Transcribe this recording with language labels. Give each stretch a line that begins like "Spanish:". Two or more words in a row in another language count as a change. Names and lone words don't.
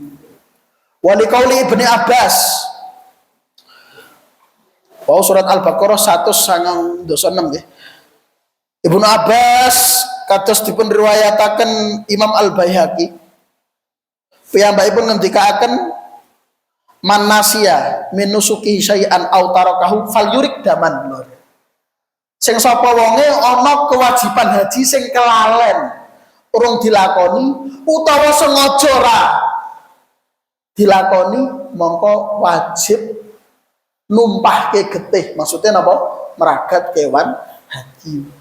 Arabic: Wa liqauli Ibnu Abbas.
Javanese: Oh surat Al-Baqarah 196 nggih. Ibnu Abbas kados dipun riwayataken Imam Al-Baihaqi. Piyambakipun ngendikaaken
Arabic: man nasiya min nusuki syai'an aw tarakahu falyurik daman
Javanese: lur. Sing sapa wonge ana kewajiban haji sing kelalen urung dilakoni utawa sengaja ora dilakoni mongko wajib numpahke getih. Maksudnya napa? Meragat kewan haji.